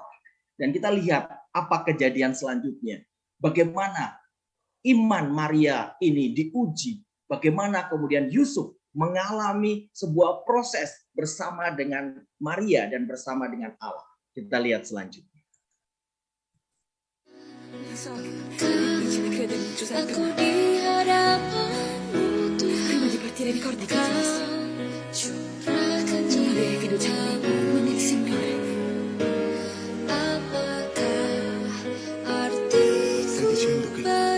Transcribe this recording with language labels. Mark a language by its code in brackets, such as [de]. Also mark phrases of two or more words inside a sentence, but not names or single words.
[id] Dan kita lihat apa kejadian selanjutnya. Bagaimana iman Maria ini diuji. Bagaimana kemudian Yusuf mengalami sebuah proses bersama dengan Maria dan bersama dengan Allah. Kita lihat selanjutnya. [it] So che è difficile credere in Giuseppe. Prima di partire ricordi che ti dissi. Non avere fiducia in me, ma nel Signore. Stai dicendo che